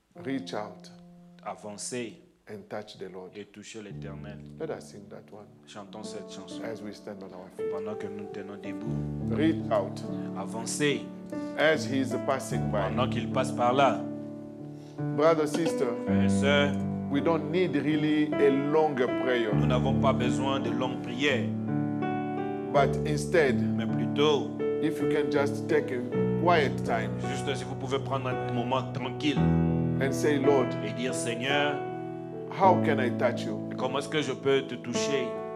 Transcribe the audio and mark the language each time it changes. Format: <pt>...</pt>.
<en>Reach out</en> <fr>avancer</fr> <en>and touch the Lord.</en> <fr>et toucher l'Éternel.</fr> <en>Let us sing that one</en> <fr>Chantons cette chanson</fr> <en>as we stand on our feet.</en> <fr>pendant que nous tenons debout.</fr> <en>Reach out</en> <fr>Avancer</fr> <en>as he is passing by.</en> <fr>pendant qu'il passe par là.</fr> <en>Brother, sister,</en> <fr>Frères et sœurs,</fr> <en>we don't need really a longer prayer,</en> <fr>nous n'avons pas besoin de longues prières,</fr> <en>but instead,</en> <fr>mais plutôt,</fr> <en>if you can just take a quiet time</en> <fr>juste si vous pouvez prendre un moment tranquille</fr> <en>and say, Lord,</en> <fr>et dire, Seigneur,</fr> <en>how can I touch you?</en> <fr>comment est-ce que je peux te toucher?</fr>